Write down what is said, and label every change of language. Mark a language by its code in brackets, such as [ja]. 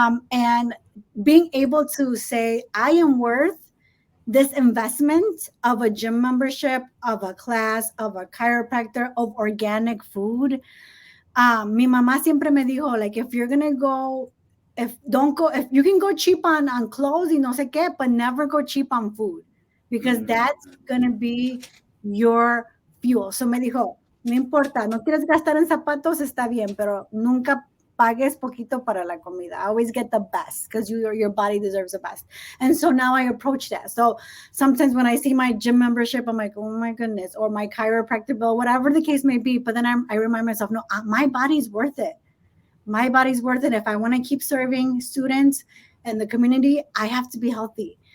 [en] And being able to say, I am worth this investment of a gym membership, of a class, of a chiropractor, of organic food. [es] Mi mamá siempre me dijo, [en] like, if you're gonna go, if don't go, if you can go cheap on clothes [es] y no sé qué, [en] but never go cheap on food, because Mhm. that's gonna be your fuel. So [es] me dijo, no importa, no quieres gastar en zapatos, está bien, pero nunca pagues poquito para la comida. [en] Always get the best, because your body deserves the best. And so now I approach that. So sometimes when I see my gym membership, I'm like, oh my goodness, or my chiropractor bill, whatever the case may be. But then I remind myself, no, my body's worth it. My body's worth it. If I want to keep serving students and the community, I have to be healthy.